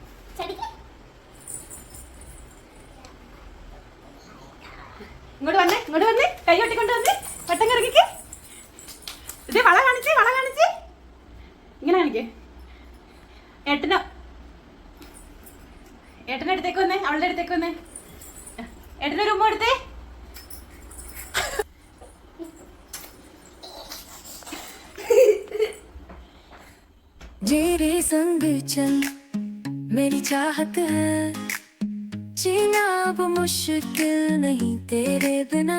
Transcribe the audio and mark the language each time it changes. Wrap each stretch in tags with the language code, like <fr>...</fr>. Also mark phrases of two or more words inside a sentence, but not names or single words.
<ml>ഇങ്ങോട്ട് വന്നേ. കൈ കൊട്ടിക്കൊണ്ട് വന്നേ. വട്ടം കറങ്ങിക്ക്. ഇത് വള കാണിച്ച്. ഇങ്ങനെ കാണിക്കേ. ഏട്ടൻ്റെ അടുത്തേക്ക് വന്നേ. അവളുടെ അടുത്തേക്ക് വന്നേ. ഏട്ടൻ്റെ ഒരു ഉമ്മ എടുത്തേ.</ml> <hi>तेरे संग चल मेरी चाहत है, जीना अब मुश्किल नहीं तेरे बिना।</hi>